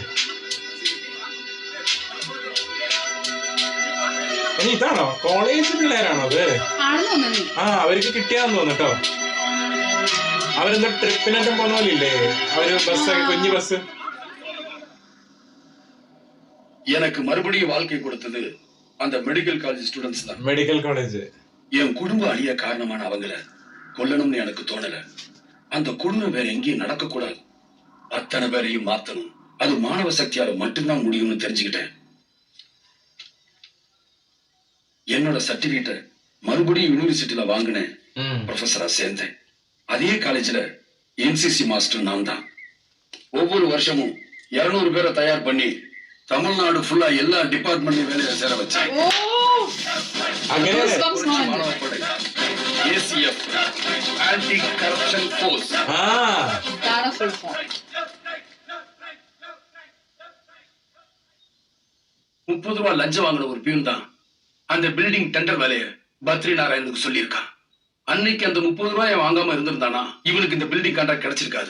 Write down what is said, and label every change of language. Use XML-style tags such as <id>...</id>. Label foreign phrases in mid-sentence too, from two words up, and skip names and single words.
<ml>ഇനി ഇതാണോ കോളേജ് പിള്ളേരാണോ അത്? അവർക്ക് കിട്ടിയാന്ന് തോന്നുട്ടോ. അവരെന്തോ ട്രിപ്പിനെല്ലാം പോന്ന പോലെ ഇല്ലേ അവര് ബസ്, കുഞ്ഞു ബസ്.</ml> <ta>எனக்கு மறுபடியும் வாழ்க்கை கொடுத்தது அந்த</ta> <en>medical college students</en> <ta>தான்.</ta> <en>Medical college.</en> <ta>என் குடும்ப அழிய காரணமான அவங்கள கொல்லணும்னு எனக்கு தோணல. அந்த குடும்பம் வேற எங்கேயும் நடக்க கூடாது. அத்தனை பேரையும் மாத்தணும். அது மாணவ சக்தியால மட்டும்தான் முடியும்னு தெரிஞ்சுக்கிட்டேன். என்னோட சர்டிபிகேட்டை மறுபடியும் யூனிவர்சிட்டியில வாங்கினேன். ப்ரொஃபஸரா சேர்ந்தேன். அதே காலேஜ்ல</ta> <en>NCC master</en> <ta>நான் தான். ஒவ்வொரு வருஷமும் 200 பேரை தயார் பண்ணி தமிழ்நாடு ஃபுல்லா எல்லா டிபார்ட்மெண்ட்லயும் வேலையை சேர வச்சேன்.</ta> <ml>അങ്ങനെ</ml> <en>ACF Anti Corruption Force.</en> <ml>ഇതാണ്</ml> <en>full form.</en> <ta>30 ரூபாய் லஞ்சம் வாங்கின ஒரு பியூன் தான் அந்த</ta> <en>building tender</en> <ta>வேலையை பத்ரி நாராயணுக்கு சொல்லியிருக்கான். அன்னைக்கு அந்த 30 ரூபாயை வாங்காம இருந்திருந்தானா இவனுக்கு இந்த</ta> <en>building contract</en> <ta>கிடைச்சிருக்காது.</ta>